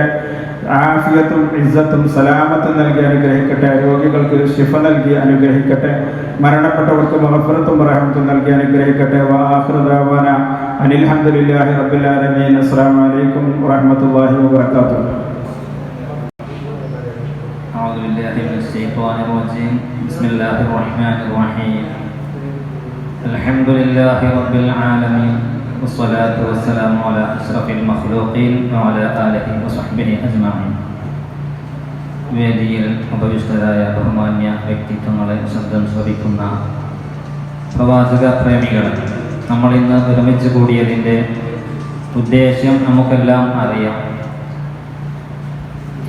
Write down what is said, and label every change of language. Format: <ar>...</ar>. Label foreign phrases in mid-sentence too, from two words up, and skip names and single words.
<ml>ആഫിയത്തും ഇസ്സത്തും സലാമത്തും നൽകി അനുഗ്രഹിക്കട്ടെ. രോഗികൾക്ക് ശിഫ നൽകി അനുഗ്രഹിക്കട്ടെ. മരണപ്പെട്ടവർക്ക് മഗ്ഫിറത്തും റഹ്മത്തും നൽകി അനുഗ്രഹിക്കട്ടെ.</ml> <ar>وآخر دعوانا أن الحمد لله رب العالمين. السلام عليكم ورحمة الله وبركاته. أعوذ بالله من الشيطان الرجيم. بسم الله الرحمن الرحيم. الحمد لله رب العالمين والصلاة والسلام على أشرف المخلوقين وعلى آله وصحبه أجمعين.</ar> <ml>വേദിയിൽ ഉപവിഷ്ടരായ ബഹുമാന്യ വ്യക്തിത്വങ്ങളെ, ശബ്ദം ശ്രവിക്കുന്ന പ്രവാചക പ്രേമികൾ, നമ്മൾ ഇന്ന് ഒരുമിച്ച് കൂടിയതിൻ്റെ ഉദ്ദേശ്യം നമുക്കെല്ലാം അറിയാം.</ml>